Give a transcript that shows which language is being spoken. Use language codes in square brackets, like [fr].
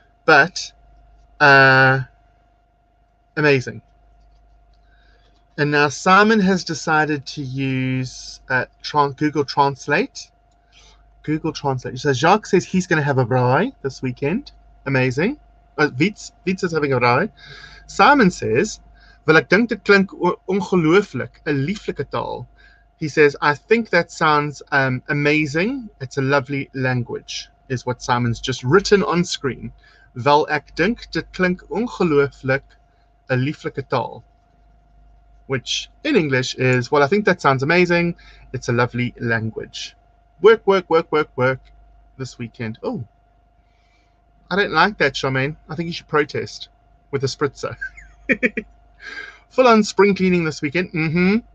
[en] But amazing. And now Simon has decided to use Google Translate. Google Translate. So Jacques says he's going to have a braai this weekend. Amazing. Wiets is having a braai. Simon says, [af] "Wel, ek dink dit klink ongelooflik, 'n lieflike taal." [en] He says, "I think that sounds amazing. It's a lovely language," is what Simon's just written on screen. [af] "Wel, ek dink dit klink ongelooflik, 'n lieflike taal." [en] Which in English is, well, I think that sounds amazing. It's a lovely language. Work, work, work, work, work this weekend. Oh, I don't like that, Charmaine. I think you should protest with a spritzer. Full on spring cleaning this weekend.